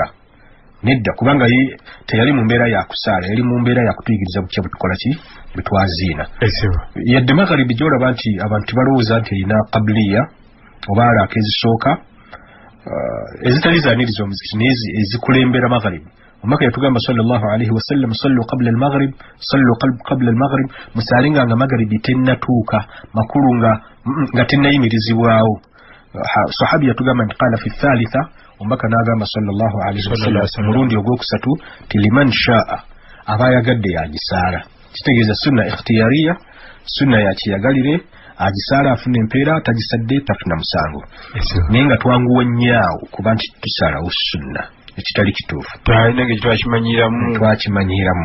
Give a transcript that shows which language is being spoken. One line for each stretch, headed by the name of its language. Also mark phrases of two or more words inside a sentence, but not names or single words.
Ganda: Nedda, kubanga ye teyali mu mbeera ya kusaala, yali mu mbeera ya kutuyigiriza butya bwe tukola ki, bwe twaziina. Yadde magharibi gy'olaba nti abantu balowooza nti erina qabliya oba alaaka ezisooka ezitali zaaniriza omuzikiti naye ezikulembera magharibi. Omubaka yatugamba
Arabic: صلى الله عليه وسلم، صلوا قبل المغرب، صلوا قبل المغرب,
Ganda: musaalinga nga magharibi tennatuuka, makulu nga tennayimirizibwawo. Sahabi yatugamba nti
Arabic: قال في الثالثة,
Ganda: omubaka n'agamba
Arabic: صلى الله عليه وسلم
Ganda: mulundi ogwokusatu ti
Arabic: لمن شاء,
Ganda: aba ayagadde yagisaala. Kitegeeza
Arabic: سنة اختيارية,
Ganda: sunna ya kiyagalire, agisaala afuna empeera, tagisadde tafuna musango. Naye nga twanguwa nnyo kuba nti tusaalawo sunna ekitali kituufu, twakimanyiramu.